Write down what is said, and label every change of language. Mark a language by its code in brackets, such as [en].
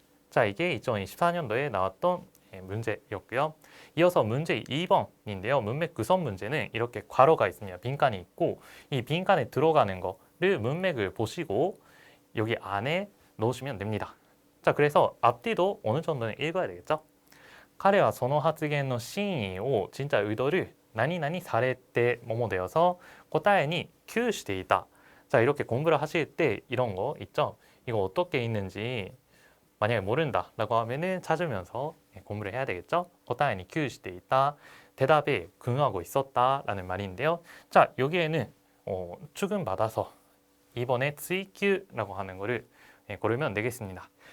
[ko] 자, 이게 2024년도에 나왔던 문제였고요. 이어서 문제 2번인데요. 문맥 구성 문제는 이렇게 괄호가 있습니다. 빈칸이 있고, 이 빈칸에 들어가는 거를 문맥을 보시고 여기 안에 넣으시면 됩니다. 자, 그래서 앞뒤도 어느 정도는 읽어야 되겠죠? [ja] 彼はその発言の真意を [ko] 진짜 의도를 [ja] 何々されて [ko] 뭐뭐 되어서 [ja] 答えに窮していた. [ko] 자, 이렇게 공부를 하실 때 이런 거 있죠? 이거 어떻게 읽는지 만약에 모른다 라고 하면은 찾으면서 공부를 해야 되겠죠? [ja] 答えに窮していた, [ko] 대답에 근하고 있었다 라는 말인데요. 자, 여기에는 추금받아서 이번에追求라고 하는 거를 고르면 되겠습니다.